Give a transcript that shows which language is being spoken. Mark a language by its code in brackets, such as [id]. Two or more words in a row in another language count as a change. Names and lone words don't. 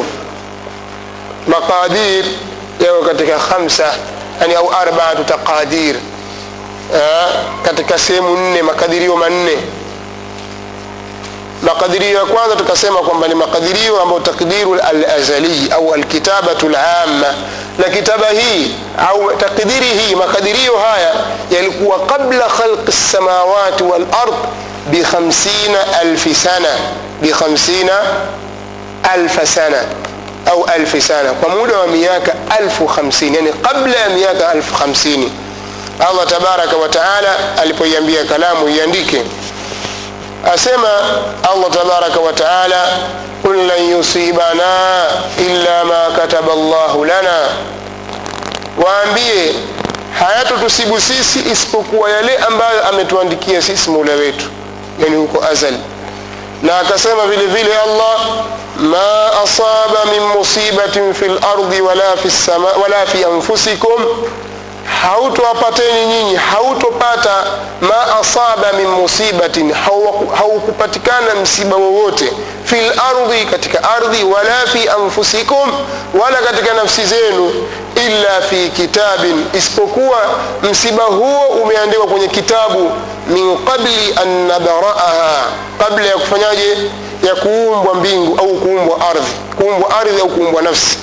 [sw] Maqadir yao katika 5, yani au 4 taqadir, katika sehemu 4, makadirio manne. Makadirio ya kwanza tukasema kwamba ni makadirio ambayo [ar] تقدير الأزلي [sw] au [ar] الكتابة العامة, [sw] na kitaba hii au takdiri hii, makadirio haya yalikuwa kabla [ar] خلق السماوات والأرض ب 50,000 سنة, ب 50,000 سنة [sw] au 1000 sana, kwa muda wa miaka 1050, yani kabla ya miaka 1050. [ar] الله تبارك وتعالى [sw] alipoiambia kalamu iandike, asema [ar] الله تبارك وتعالى, قل لن يصيبنا إلا ما كتب الله لنا, [sw] waambie hayatutusibu sisi isipokuwa yale ambayo ametuandikia sisi Mola wetu, yani huko azali. Na akasema vile vile Allah, [ar] ما أصاب من مصيبة في الأرض ولا في السماء ولا في أنفسكم, [sw] hautowapateni nyinyi, hautopata [ar] ما أصاب من مصيبة, [sw] haukupatikana msiba wowote, [ar] في الأرض, [sw] katika ardhi, [ar] ولا في أنفسكم, [sw] wala katika nafsi zenu, [ar] إلا في كتاب, [sw] isipokuwa msiba huo umeandikwa kwenye kitabu, [ar] من قبل أن نبرأها, [sw] kabla ya kufanyaje, ya kuumbwa mbingu au kuumbwa ardhi au kuumbwa nafsi.